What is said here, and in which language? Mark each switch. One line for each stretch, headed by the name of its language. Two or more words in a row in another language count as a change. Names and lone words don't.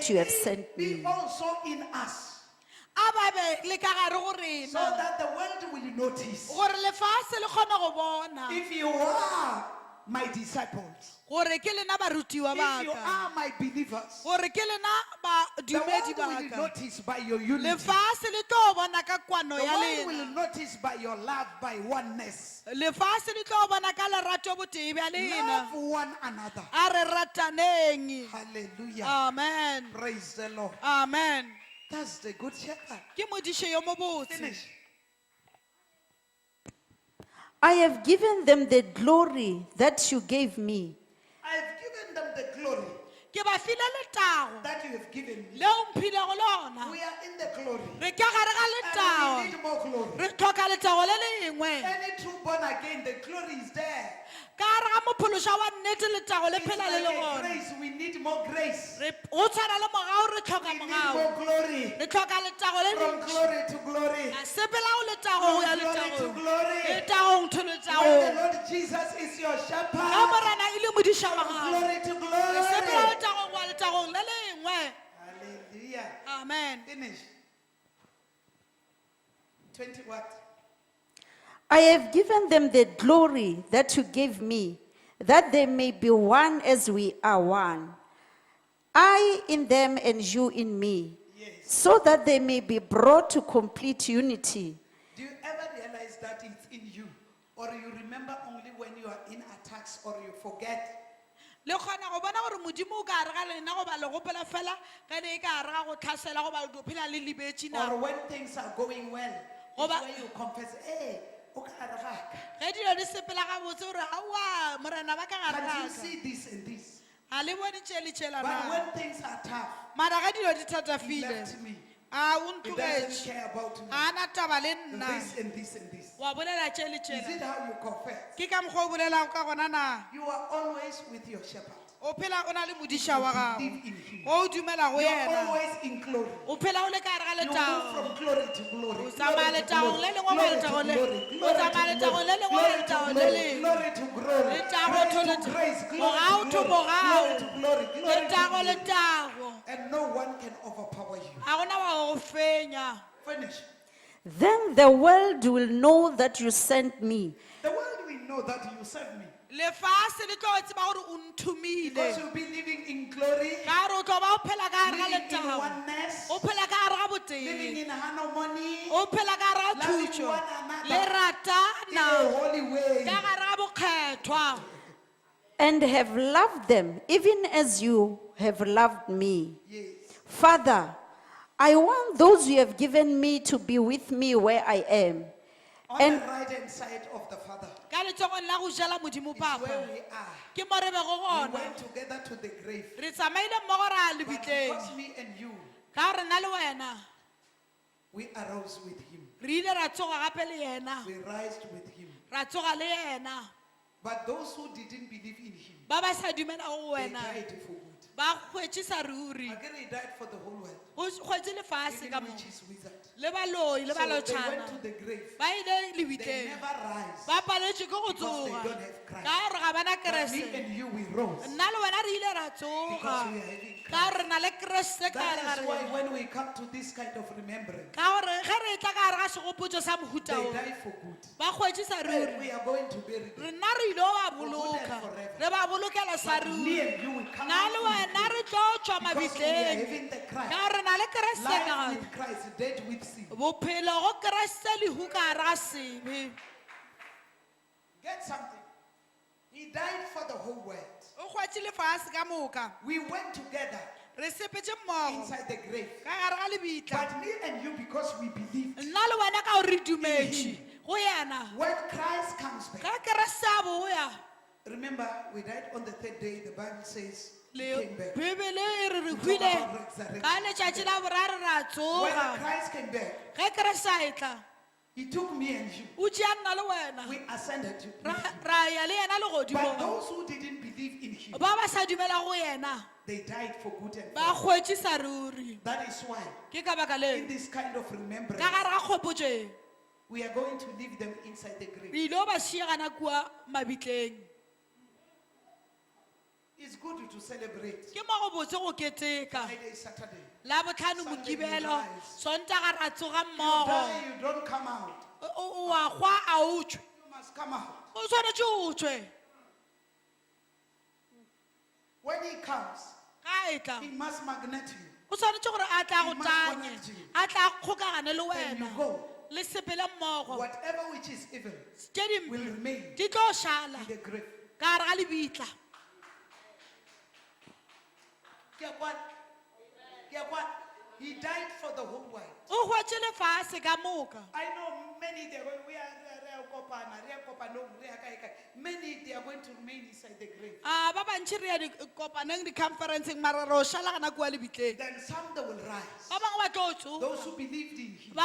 English: May you have they sent be me. also in us,
Northern Sotho: a ba be le ka gare go
English: so
Northern Sotho: rena
English: that the world will notice.
Northern Sotho: gore lefase le kgone go bona
English: If you are my disciples,
Northern Sotho: gore ke lena barutiwa
English: if you
Northern Sotho: baka
English: are my believers,
Northern Sotho: gore ke lena
English: the
Northern Sotho: badumedi
English: world will
Northern Sotho: baka
English: notice by your unity.
Northern Sotho: lefase le tlo bona ka kwano
English: The
Northern Sotho: ya
English: world will
Northern Sotho: lena
English: notice by your love, by oneness.
Northern Sotho: lefase le tlo bona ka lerato botee bja lena
English: Love one another.
Northern Sotho: a re rataneng
English: Hallelujah. amen Praise the Lord. amen That's the good shepherd.
Northern Sotho: ke modiše yo mobotse
English: Finish. I have given them the glory that you gave me, I have given them the glory
Northern Sotho: ke ba file letago
English: that you have given me.
Northern Sotho: leo mphilego lona
English: We are in the glory.
Northern Sotho: re ka gare ga
English: And we
Northern Sotho: letago
English: need more glory.
Northern Sotho: re tlhoka letago le lengwe
English: Any true born again, the glory is there.
Northern Sotho: ka gare ga mophološa wa nnete letago le
English: It's
Northern Sotho: phela le le
English: like a
Northern Sotho: gona
English: grace. We need more grace.
Northern Sotho: go tshwana le mogao re tlhoka
English: We need
Northern Sotho: mogao
English: more glory.
Northern Sotho: re tlhoka letago le
English: From
Northern Sotho: lentši
English: glory to glory.
Northern Sotho: a sepela go letago go ya
English: From glory to
Northern Sotho: letagong
English: glory.
Northern Sotho: letagong to
English: When the
Northern Sotho: letagong
English: Lord Jesus is your
Northern Sotho: ka
English: shepherd.
Northern Sotho: morena e le modiša wa
English: From
Northern Sotho: gago
English: glory to
Northern Sotho: re sepela
English: glory.
Northern Sotho: letagong wa letagong le lengwe
English: Hallelujah. amen Finish. 20 what? I have given them the glory that you gave me, that they may be one as we are one. I in them and you in me, Yes. so that they may be brought to complete unity. Do you ever realize that it's in you? Or you remember only when you are in attacks or you forget?
Northern Sotho: le kgona go bona gore modimo o ka gare ga lena goba le gopela fela ge ne e ka gare ga go tlhasela goba le phela le lebetše
English: Or
Northern Sotho: nako
English: when things are going well, it's Oba- when you confess,
Northern Sotho: hey, o ka gare ga ka. ge dilo di sepela gabotse gore aowa morena ba ka gare
English: Can't you
Northern Sotho: gaka
English: see this and this?
Northern Sotho: ga le bone tše le tšela
English: But
Northern Sotho: na
English: when things are tough,
Northern Sotho: mara ge dilo di
English: he
Northern Sotho: thatafile
English: left me.
Northern Sotho: a o
English: He doesn't
Northern Sotho: ntlogetse
English: care about me.
Northern Sotho: ga na taba le nna
English: This and this and this.
Northern Sotho: wa bolela tše le
English: Is
Northern Sotho: tšela
English: it how you confess?
Northern Sotho: ke ka mokgwa o bolelago ka gona na
English: You are always with your shepherd.
Northern Sotho: o phela o na le modiša wa gago
English: Live in him.
Northern Sotho: o o dumela go
English: You are
Northern Sotho: yena
English: always in glory.
Northern Sotho: o phela o le ka gare ga
English: You move
Northern Sotho: letago
English: from glory to glory.
Northern Sotho: o tsamaya letagong le lengwe go letagong le o tsamaya letagong le lengwe go letagong le lengwe
English: Glory to glory.
Northern Sotho: Letago
English: Glory to to
Northern Sotho: letago.
English: grace.
Northern Sotho: Mogao to mogao.
English: Glory to glory. Glory to
Northern Sotho: letago
English: glory.
Northern Sotho: letago
English: and no one can overpower you.
Northern Sotho: ga gona wa go fenya.
English: Finish. Then the world will know that you sent me The world will know that you serve me.
Northern Sotho: Lefase le tlo tseba gore o nthumile.
English: Because you'll be living in glory,
Northern Sotho: Ka gore o tlo ba o phela ka gare ga
English: living in
Northern Sotho: letamo.
English: oneness,
Northern Sotho: O phela ka gare ga
English: living
Northern Sotho: boteng.
English: in harmony,
Northern Sotho: O phela ka gare ga
English: loving
Northern Sotho: thuso.
English: one another
Northern Sotho: Le
English: in a
Northern Sotho: ratana
English: holy way.
Northern Sotho: ka gare ga bokgethwa.
English: and have loved them, even as you have loved me. Yes. Father, I want those you have given me to be with me where I am. On And the right hand side of the Father
Northern Sotho: Ka letsogong la go jala modimo
English: is where
Northern Sotho: papa.
English: we are.
Northern Sotho: Ke mo re be go
English: We
Northern Sotho: gona.
English: went together to the grave.
Northern Sotho: Re tsamaile mmogo ra
English: But
Northern Sotho: lebitleng.
English: because me and you,
Northern Sotho: Ka gore nna le wena
English: we arose with him.
Northern Sotho: re ile ra tsoga gape le yena.
English: We rised with him.
Northern Sotho: Ra tsoga le yena.
English: But those who didn't believe in him,
Northern Sotho: Ba ba sa dumela go
English: they
Northern Sotho: wena.
English: died for good.
Northern Sotho: Ba hwetšisa ruri.
English: Again, he died for the whole world,
Northern Sotho: Go hwetse lefase
English: even
Northern Sotho: ka mo.
English: witches, wizard.
Northern Sotho: Le baloi, le
English: So they went
Northern Sotho: balotšhana.
English: to the grave.
Northern Sotho: Ba ile
English: They
Northern Sotho: lebitleng.
English: never rise.
Northern Sotho: Ba paletše ke go
English: Because they
Northern Sotho: tsoga.
English: don't have Christ.
Northern Sotho: Ka gore ga bana
English: But me
Northern Sotho: keresete.
English: and you, we rose.
Northern Sotho: Nna le wena re ile ra
English: Because
Northern Sotho: tsoga.
English: we are having
Northern Sotho: Ka
English: Christ.
Northern Sotho: gore re na le keresete ka gare ga
English: That is why
Northern Sotho: rena.
English: when we come to this kind of remembrance,
Northern Sotho: Ka gore ge re tla ka gare ga segopotso sa mohuta
English: they
Northern Sotho: o.
English: die for good.
Northern Sotho: Ba hwetšisa
English: And
Northern Sotho: ruri.
English: we are going to bury them.
Northern Sotho: Rena re ile ba
English: good and
Northern Sotho: boloka.
English: forever.
Northern Sotho: Re ba bolokela sa
English: But me
Northern Sotho: ruri.
English: and you, we come
Northern Sotho: Nna
English: out
Northern Sotho: le
English: from
Northern Sotho: wena
English: the
Northern Sotho: re
English: grave.
Northern Sotho: tlo tswa
English: Because we are
Northern Sotho: mabitleng.
English: having the
Northern Sotho: Ka
English: Christ.
Northern Sotho: gore re na le keresete ka
English: Life
Northern Sotho: gare.
English: with Christ, dead with sin.
Northern Sotho: Bophelo go keresete lehu ka gare ga sebe.
English: Get something. He died for the whole world.
Northern Sotho: O hwetše lefase ka moka.
English: We went together
Northern Sotho: Re sepetse mmogo
English: inside the grave.
Northern Sotho: ka gare ga lebitla.
English: But me and you, because we believed,
Northern Sotho: Nna le wena ka gore re dumetše go yena.
English: when Christ comes back,
Northern Sotho: Ka keresete a boya.
English: remember, we died on the third day. The Bible says he
Northern Sotho: Le
English: came back.
Northern Sotho: Bibele e re re
English: We talk
Northern Sotho: hwile
English: about resurrection.
Northern Sotho: ka letšatši la boraro ra
English: When
Northern Sotho: tsoga.
English: Christ came back,
Northern Sotho: Ge keresete e tla,
English: he took me and you.
Northern Sotho: o tšea nna le wena.
English: We ascended to
Northern Sotho: Ra ra ya le yena
English: But
Northern Sotho: legodimong.
English: those who didn't believe in him,
Northern Sotho: Ba ba sa dumela go yena.
English: they died for good and
Northern Sotho: Ba
English: forever.
Northern Sotho: hwetšisa ruri.
English: That is why,
Northern Sotho: Ke ka baka
English: in
Northern Sotho: leo.
English: this kind of remembrance,
Northern Sotho: Ka gare ga kgopotšeng.
English: we are going to leave them inside the grave.
Northern Sotho: Re ile ba šiagana kua mabitleng.
English: It's good to celebrate
Northern Sotho: Ke mo go botse go keteka.
English: Friday, Saturday.
Northern Sotho: Labotlhano
English: Sunday you
Northern Sotho: mokibelo.
English: rise.
Northern Sotho: Sontaga ra tsoga
English: You
Northern Sotho: mmogo.
English: die, you don't come out.
Northern Sotho: O a gwa a utswe.
English: You must come out.
Northern Sotho: O tshwanetse o tswe.
English: When he comes,
Northern Sotho: Ka e tla.
English: he must magnet you.
Northern Sotho: O tshwanetse gore a tla go
English: He must
Northern Sotho: tanye.
English: connect you.
Northern Sotho: A tla kgokagane le
English: Then you
Northern Sotho: wena.
English: go.
Northern Sotho: Le sepele mmogo.
English: Whatever which is evil
Northern Sotho: Tše
English: will
Northern Sotho: dimpe
English: remain
Northern Sotho: di tlo šala
English: in the grave.
Northern Sotho: ka gare ga lebitla. Ke a kwa? Ke a kwa?
English: He died for the whole world.
Northern Sotho: O hwetše lefase ka moka.
English: I know many they are going, we are
Northern Sotho: kopana, re a kopanong, re a kae kae.
English: Many they are going to remain inside the grave.
Northern Sotho: Ba bantši re ya dikopaneng di-conferenceng mara re o šalagana kua lebitleng.
English: Then some they will rise.
Northern Sotho: Ba bangwe ba tlo tsoga.
English: Those who believed in him,